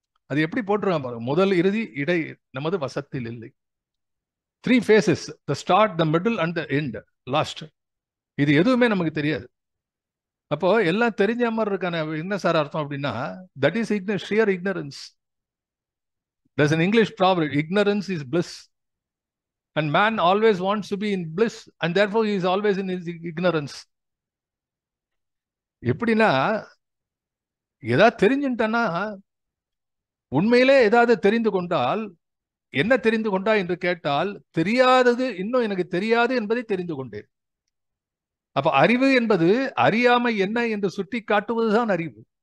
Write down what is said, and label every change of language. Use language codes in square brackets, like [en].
[ta] அது எப்படி போட்டுருக்காங்க பாருங்க. முதல் இறுதி இடை நமது வசத்தில் இல்லை. [en] 3 phases, the start, the middle and the end, last. [ta] இது எதுவுமே நமக்கு தெரியாது. அப்போ எல்லாம் தெரிஞ்ச மாதிரி இருக்கான என்ன சார் அர்த்தம் அப்படின்னா, [en] that is sheer ignorance. There's an English proverb, ignorance is bliss. And man always wants to be in bliss, and therefore he is always in his ignorance. [ta] எப்படின்னா, ஏதாவது தெரிஞ்சுட்டானா, உண்மையிலே ஏதாவது தெரிந்து கொண்டால், என்ன தெரிந்து கொண்டா என்று கேட்டால், தெரியாதது இன்னும் எனக்கு தெரியாது என்பதை தெரிந்து கொண்டேன். அப்ப அறிவு என்பது அறியாமை என்ன என்று சுட்டி காட்டுவதுதான் அறிவு.